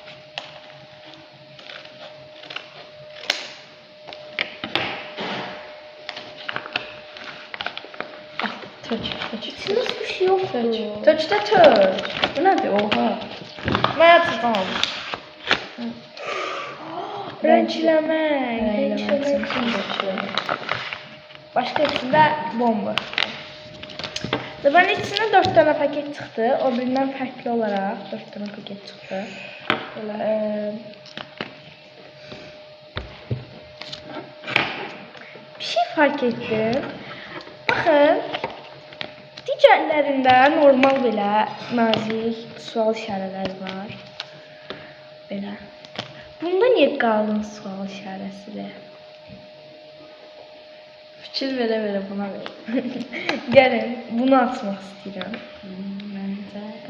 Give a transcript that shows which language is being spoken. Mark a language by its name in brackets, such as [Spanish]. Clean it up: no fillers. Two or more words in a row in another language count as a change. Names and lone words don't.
[Azerbaijani] Touch. İçində suş yoxdur. Touch. Bu nədir? Oha. Mən açacağım. Renkləmək. Başqa içində bomba. [Turkish] Ben içinde 4 tane paket çıktı. O birinden farklı olarak 4 tane paket çıktı. Böyle, bir şey fark ettim. Bakın. Diğerlerinde normal [Azerbaijani] belə nazik sual işarələr var. Belə. Bunda niye qalın sual işarəsidir? Fikir verə buna ver. Gəlin, bunu açmaq istəyirəm. Məncə də.